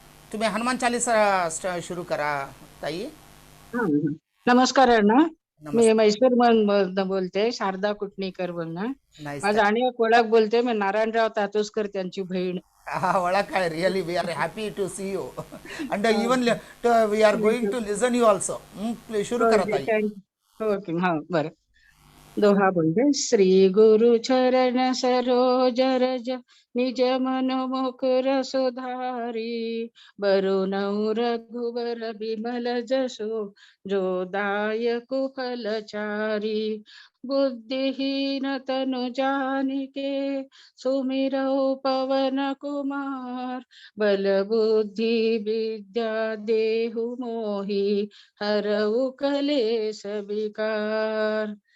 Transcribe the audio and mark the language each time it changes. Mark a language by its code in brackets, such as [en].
[mr] तुम्ही हनुमान चालीसा शुरू करा ताई. नमस्कार अण्णा. नमस्कार. मी मैसूर मधून बोलते, शारदा कुटणीकर बोलणं. [en] Nice. [mr] माझं आणि ओळख बोलते, मी नारायणराव तातोसकर त्यांची बहीण. ओळख आहे. [en] Really, we are happy to see you. And even we are going to listen you also. [mr] Please शुरू करा ताई. ओके, हा बरं. दोहा बोलते. [awa] श्री गुरु चरण सरोज रज निज मन मुकुर सुधारी, बरुण रघुबर बिमल जसो जो दायक फलचारी, बुद्धिहीन तनु जानिके सुमिरौ पवन कुमार, बल बुद्धि विद्या देहु मोहि हरऊ कलेस विकार.